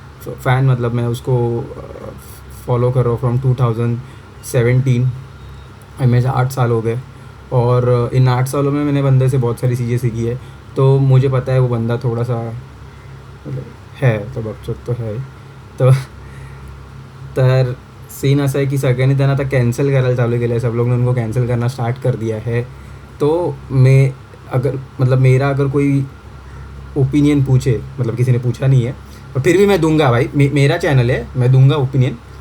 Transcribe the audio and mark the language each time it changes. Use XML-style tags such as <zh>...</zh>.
<hi>Fan मतलब मैं उसको फॉलो कर रहा हूँ फ्रॉम 2017. मेरे 8 साल हो गए और इन 8 सालों में मैंने बंदे से बहुत सारी चीज़ें सीखी है. तो मुझे पता है वो बंदा थोड़ा सा मतलब है तो बकचोद तो है.</hi> <mr>तो तर सीन असा आहे की सगळ्यांनी त्यांना आता कॅन्सल करायला चालू केलं आहे.</mr> <hi>सब लोग ने उनको कैंसिल करना स्टार्ट कर दिया है. तो मैं अगर मतलब मेरा अगर कोई ओपिनियन पूछे, मतलब किसी ने पूछा नहीं है पर फिर भी मैं दूंगा भाई, मेरा चैनल है, मैं दूंगा ओपिनियन.</hi>